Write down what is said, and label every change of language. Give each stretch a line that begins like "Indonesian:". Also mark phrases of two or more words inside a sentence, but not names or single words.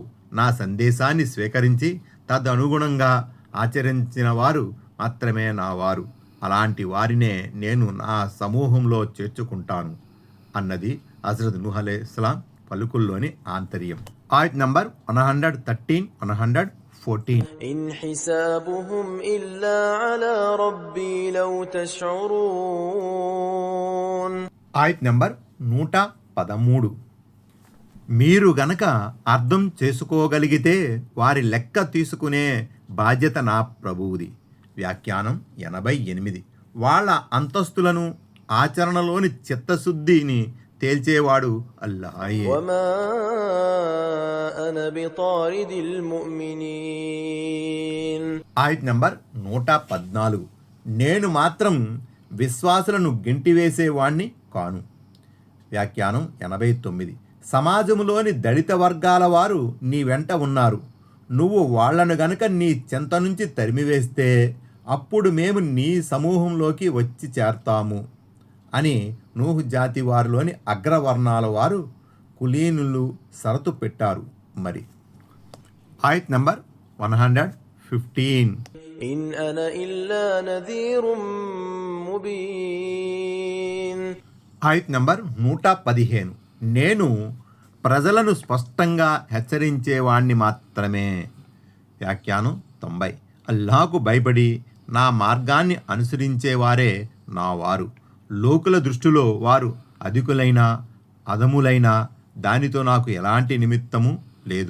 Telugu: నా సందేశాన్ని స్వీకరించి తదనుగుణంగా ఆచరించిన వారు మాత్రమే నా వారు. అలాంటి వారినే నేను నా సమూహంలో చేర్చుకుంటాను అన్నది హజ్రత్ నూహ్ అలైహిస్సలాం పలుకుల్లోని ఆంతర్యం. ఆయత్ నంబర్ 113, 114.
Arabic: إن حسابهم إلا على ربي لو تشعرون.
Telugu: ఆయత్ నంబర్ 113. మీరు గనక అర్థం చేసుకోగలిగితే వారి లెక్క తీసుకునే బాధ్యత నా ప్రభువుది. వ్యాఖ్యానం 88. వాళ్ళ అంతస్తులను, ఆచరణలోని చిత్తశుద్ధిని తేల్చేవాడు అల్లాహే.
Arabic: وما أنا بطارد المؤمنين.
Telugu: ఆయత్ నంబర్ 114. నేను మాత్రం విశ్వాసులను గెంటివేసేవాణ్ణి కాను. వ్యాఖ్యానం 89. సమాజంలోని దళిత వర్గాల వారు నీ వెంట ఉన్నారు. నువ్వు వాళ్లను గనక నీ చెంత నుంచి తరిమివేస్తే అప్పుడు మేము నీ సమూహంలోకి వచ్చి చేరతాము అని నూహు జాతి వారిలోని అగ్రవర్ణాల వారు కులీనులు షరతు పెట్టారు. మరి ఆయత్ నంబర్ 115.
Arabic: إن أنا إلا نذير مبين.
Telugu: ఆయత్ నంబర్ 115. నేను ప్రజలను స్పష్టంగా హెచ్చరించేవాణ్ణి మాత్రమే. వ్యాఖ్యానం 90. అల్లాహకు భయపడి నా మార్గాన్ని అనుసరించేవారే నా వారు. లోకుల దృష్టిలో వారు అధికులైన అదములైనా దానితో నాకు ఎలాంటి నిమిత్తము లేదు.